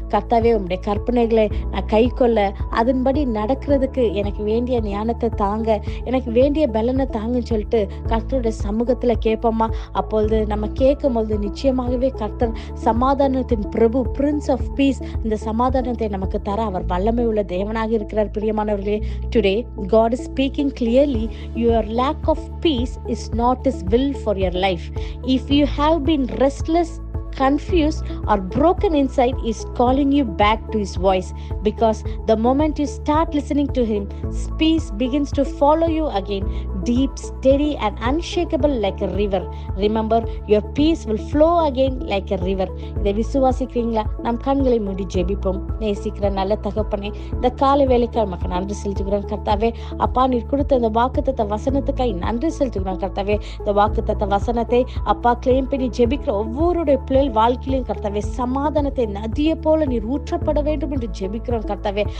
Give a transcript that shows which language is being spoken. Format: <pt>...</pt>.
<ta>கர்த்தாவே, உங்களுடைய கற்பனைகளை நான் கை கொள்ள, அதன்படி நடக்கிறதுக்கு எனக்கு வேண்டிய ஞானத்தை தாங்க, எனக்கு வேண்டிய பலனை தாங்கன்னு சொல்லிட்டு கர்த்தருடைய சமூகத்துல கேட்போமா? அப்பொழுது நம்ம கேட்கும் பொழுது நிச்சயமாகவே கர்த்தர் சமாதானத்தின் பிரபு, பிரின்ஸ் ஆஃப் பீஸ், இந்த சமாதானத்தை நமக்கு தர அவர் வல்லமை உள்ள தேவனாக இருக்கிறார். பிரியமானவர்களே, today</ta> <en>God is speaking clearly. Your lack of peace is not His will for your life. If you have been restless, confused or broken inside, is calling you back to His voice, because the moment you start listening to Him, peace begins to follow you again, deep, steady and unshakable like a river. Remember, your peace will flow again like a river.</en> <ta>இதை விசுவாசிக்கிறீங்களா? நம் கண்களை மூடி ஜெபிப்போம். நேசிக்கிற நல்ல தகப்பனே, இந்த காலை வேளைக்கு நமக்கு நன்றி செலுத்துகிறோம் கர்த்தாவே. அப்பா, நீர் கொடுத்த இந்த வாக்குத்தத்த வசனத்துக்காய் நன்றி செலுத்துகிறோம் கர்த்தாவே. இந்த வாக்குத்தத்த வசனத்தை அப்பா கிளைம் பண்ணி ஜெபிக்கிற ஒவ்வொருடைய பிள்ளை வாழ்க்கையிலும் கர்த்தாவே சமாதானத்தை நதியை போல நீர் ஊற்றப்பட வேண்டும் என்று ஜெபிக்கிறோம் கர்த்தாவே.</ta>